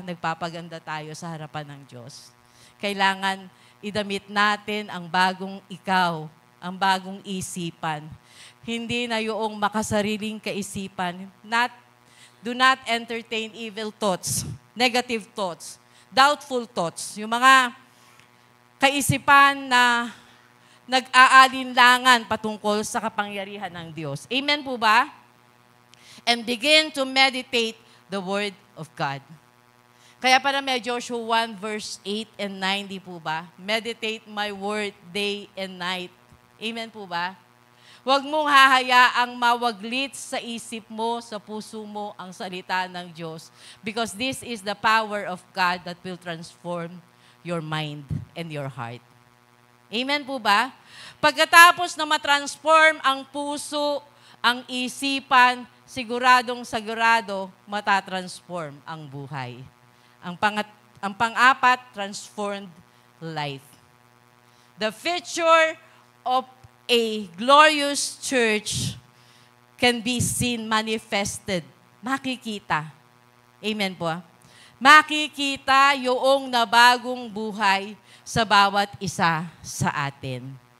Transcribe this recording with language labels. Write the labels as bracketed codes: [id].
[tl] Nagpapaganda tayo sa harapan ng Diyos. Kailangan idamit natin ang bagong ikaw, ang bagong isipan. Hindi na yung makasariling kaisipan. [en] Do not entertain evil thoughts, negative thoughts, doubtful thoughts. [tl] Yung mga kaisipan na nag-aalinlangan patungkol sa kapangyarihan ng Diyos. Amen po ba? [en] And begin to meditate the Word of God. [tl] Kaya para may Joshua 1 verse 8 and 9, di po ba? [en] Meditate my word day and night. [tl] Amen po ba? Huwag mong hahayaang mawaglit sa isip mo, sa puso mo, ang salita ng Diyos. [en] Because this is the power of God that will transform your mind and your heart. [tl] Amen po ba? Pagkatapos na matransform ang puso, ang isipan, siguradong-sigurado matatransform ang buhay. Ang pang-apat, transformed life. [en] The future of a glorious church can be seen, manifested. [tl] Makikita. Amen po. Makikita yung nabagong buhay sa bawat isa sa atin.